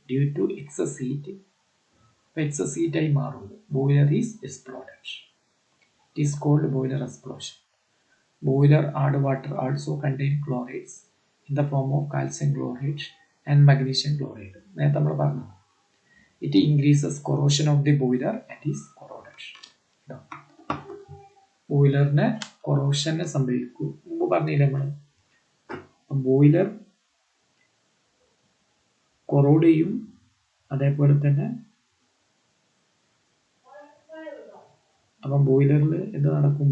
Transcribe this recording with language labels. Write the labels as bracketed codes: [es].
[en] Due to excess heat. [ml] അപ്പോൾ excess ഹീറ്റായി മാറുന്നു. [en] Boiler is exploded. It is called boiler explosion. Boiler hard water also contain chlorides in the form of calcium chloride and magnesium chloride. [ml] നേരത്തെ നമ്മൾ പറഞ്ഞു. [en] It increases corrosion of the boiler and is corroded. [ml] ബോയിലറിന് കൊറോഷനെ സംഭവിക്കും. മുമ്പ് പറഞ്ഞില്ല നമ്മൾ, boiler choroid ചെയ്യും. അതേപോലെ തന്നെ അപ്പം ബോയിലറിൽ എന്ത് നടക്കും?